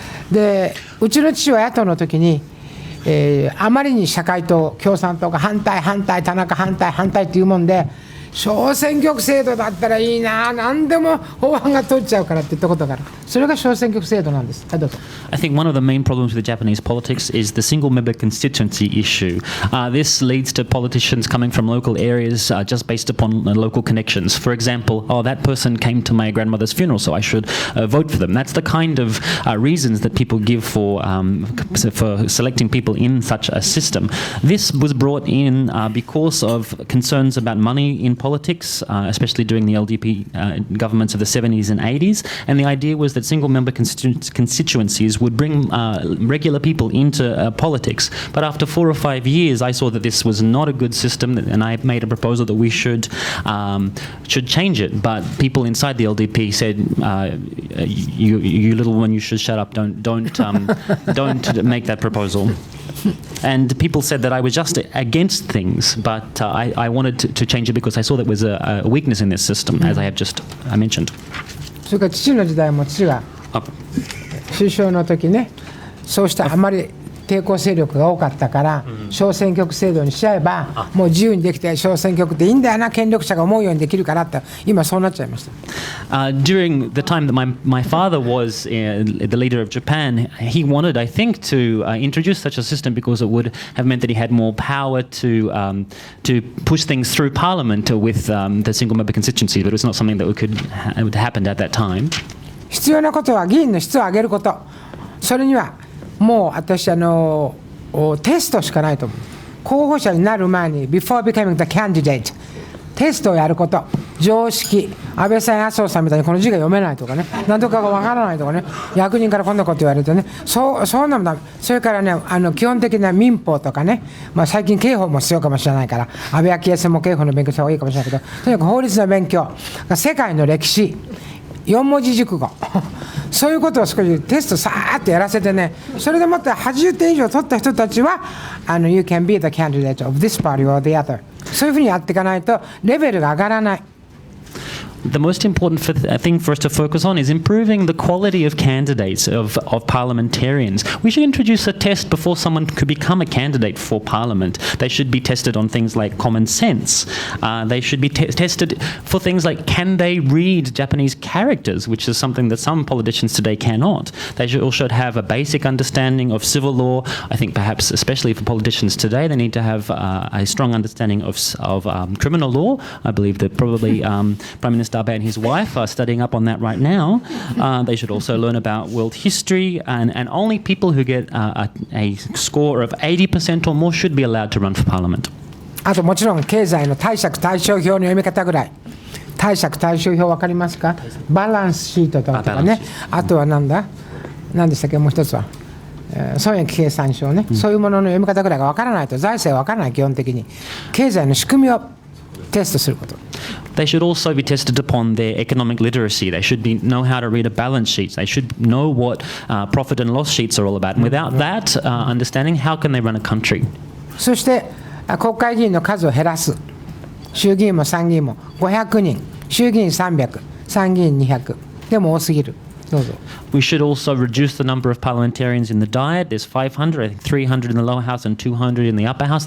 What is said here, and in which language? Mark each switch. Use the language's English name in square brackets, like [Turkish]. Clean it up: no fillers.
[Japanese] で、うちの父は野党の時に、あまりに社会党、共産党が反対、田中反対っていうもんで、小選挙区制度だったらいいな、何でも法案が通っちゃうからって言ったことがある。それが小選挙区制度なんです。はい、どうぞ。 [English] I think one of the main problems with Japanese politics is the single-member constituency issue. This leads to politicians coming from local areas just based upon local connections. For example, that person came to my grandmother's funeral, so I should vote for them. That's the kind of reasons that people give for selecting people in such a system. This was brought in because of concerns about money in politics, especially during the LDP governments of the 70s and 80s. And the idea was that single-member constituencies would bring regular people into politics. But after 4 or 5 years, I saw that this was not a good system, and I made a proposal that we should change it. But people inside the LDP said, "You little one, you should shut up. Don't make that proposal." And people said that I was just against things, but I wanted to change it because I saw there was a weakness in this system, as I mentioned. [Japanese] それから父の時代も父が首相の時ね、そうしたあまり抵抗勢力が多かったから、小選挙区制度にしちゃえば、もう自由にできて小選挙区っていいんだよな、権力者が思うようにできるからって、今そうなっちゃいました。 [English] During the time that my father was the leader of Japan, he wanted, I think, to introduce such a system because it would have meant that he had more power to push things through Parliament with the single-member constituency, but it was not something that would happen at that time. [Japanese] 必要なことは議員の質を上げること。それにはもう私テストしかないと思う。候補者になる前に [English] before becoming the candidate [Japanese] テストをやること。常識、安倍さん、麻生さんみたいにこの字が読めないとかね、何とかがわからないとかね、役人からこんなこと言われてね、そうなんだ。それからね、基本的な民法とかね、最近刑法も必要かもしれないから、安倍昭恵さんも刑法の勉強した方がいいかもしれないけど、とにかく法律の勉強、世界の歴史、4文字熟語そういうことを少しテストさーっとやらせてね、それでもって80点以上取った人たちは [English] You can be the candidate of this party or the other、 [Japanese] そういうふうにやっていかないとレベルが上がらない。 [English] The most important thing for us to focus on is improving the quality of candidates, of parliamentarians. We should introduce a test before someone could become a candidate for parliament. They should be tested on things like common sense. They should be tested for things like, can they read Japanese characters, which is something that some politicians today cannot. They should have a basic understanding of civil law. I think perhaps, especially for politicians today, they need to have a strong understanding of criminal law. I believe that probably Prime Minister Abe and his wife are studying up on that right now. They should also learn about world history, and only people who get a score of 80% or more should be allowed to run for parliament. [Japanese] あともちろん経済の貸借対照表の読み方ぐらい。貸借対照表分かりますか？バランスシートとかね。あとは何でしたっけ、もう一つは。損益計算書ね、そういうものの読み方ぐらいが分からないと財政分からない。基本的に経済の仕組みをテストすること。 [English] They should also be tested upon their economic literacy. They should know how to read a balance sheet. They should know what profit and loss sheets are all about. And without that understanding, how can they run a country? [Japanese] そして国会議員の数を減らす。衆議院も参議院も500人、衆議院300、参議院200でも多すぎる。どうぞ。 [English] We should also reduce the number of parliamentarians in the Diet. There's 500, I think 300 in the lower house and 200 in the upper house.